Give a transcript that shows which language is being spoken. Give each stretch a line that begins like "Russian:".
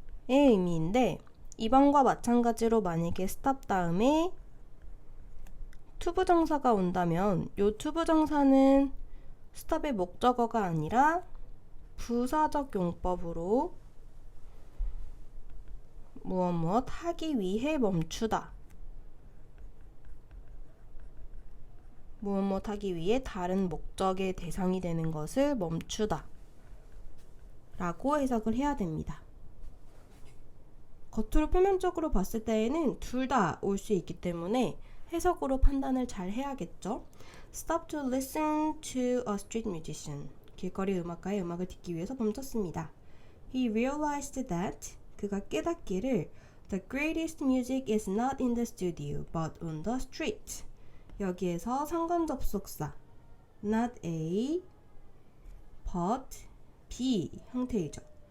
Korean: 의 의미인데, 이번과 마찬가지로 만약에 stop 다음에 투부정사가 온다면 이 투부정사는 stop의 목적어가 아니라 부사적 용법으로 무엇 하기 위해 멈추다, 무엇 하기 위해 다른 목적의 대상이 되는 것을 멈추다 라고 해석을 해야 됩니다. 겉으로 표면적으로 봤을 때에는 둘 다 올 수 있기 때문에 해석으로 판단을 잘 해야겠죠.
English: Stop to listen to a street musician.
Korean: 길거리 음악가의 음악을 듣기 위해서 멈췄습니다.
English: He realized that,
Korean: 그가 깨닫기를
English: The greatest music is not in the studio, but on the street.
Korean: 여기에서 상관 접속사 not A, but B 형태이죠.